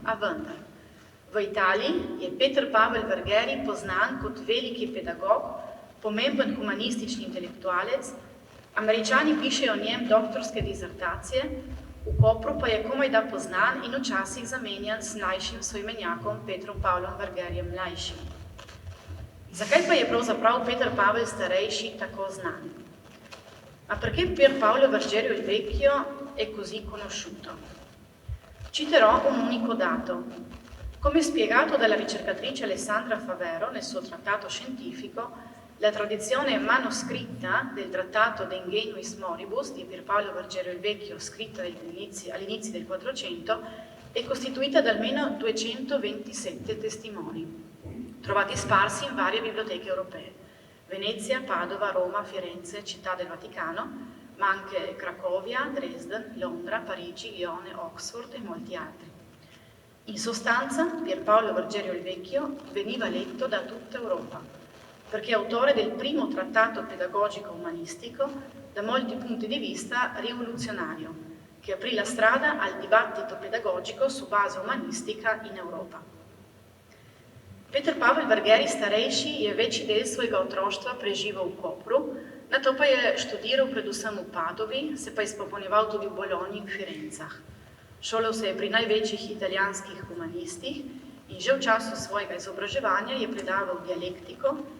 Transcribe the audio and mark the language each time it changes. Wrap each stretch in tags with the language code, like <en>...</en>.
<sl>A vendar, v Italiji je Peter Pavel Vergeri poznan kot veliki pedagog, pomemben humanistični intelektualec, Američani pišejo o njem doktorske dizertacije, v Kopru pa je komajda poznan in včasih zamenjan s mlajšim soimenjakom Petrom Pavlom Vergerijem mlajšim. Zakaj pa je pravzaprav Peter Pavel starejši tako znan?</sl> <it>Ma perché Pierpaolo Vergerio il Vecchio è così conosciuto? Citerò un unico dato. Come spiegato dalla ricercatrice Alessandra Favero nel suo trattato scientifico, la tradizione manoscritta del trattato De Ingenuis Moribus di Pierpaolo Vergerio il Vecchio, scritta all'inizio del 400, è costituita da almeno 227 testimoni, trovati sparsi in varie biblioteche europee. Venezia, Padova, Roma, Firenze, Città del Vaticano, ma anche Cracovia, Dresden, Londra, Parigi, Lione, Oxford e molti altri. In sostanza, Pierpaolo Vergerio il Vecchio veniva letto da tutta Europa, perché è autore del primo trattato pedagogico umanistico, da molti punti di vista rivoluzionario, che aprì la strada al dibattito pedagogico su base umanistica in Europa.</it> <sl>Peter Pavel Vergeri starejši je večji del svojega otroštva preživel v Kopru, nato pa je študiral predvsem v Padovi, se pa izpopolnjeval tudi v Bologni in Firencah. Šolal se je pri največjih italijanskih humanistih in že v času svojega izobraževanja je predaval dialektiko</sl>